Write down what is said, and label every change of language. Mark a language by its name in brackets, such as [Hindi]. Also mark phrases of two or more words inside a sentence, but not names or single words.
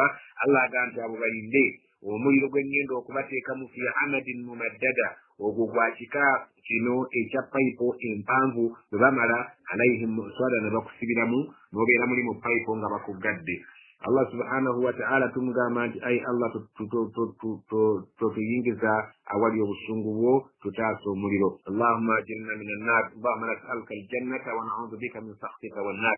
[Ganda] Allah agamba nti abo balinde omuliro gwe ngenda okubateekamu [Arabic] في عمد ممددة, [Ganda] ogwo gwa kika kino ekya payipo empanvu bwe bamala [Arabic] عليهم مؤصدة [Ganda] ne bakusibiramu n'obeera muli mu payipo nga bakuggadde. Allah [Arabic] سبحانه وتعالى [Ganda] tumugamba nti ayi Allah tutuyingiza awali obusungu bwo tutaasa omuliro. [Arabic] اللهم أجرنا من النار اللهم نسألك الجنة ونعوذ بك من سخطك والنار.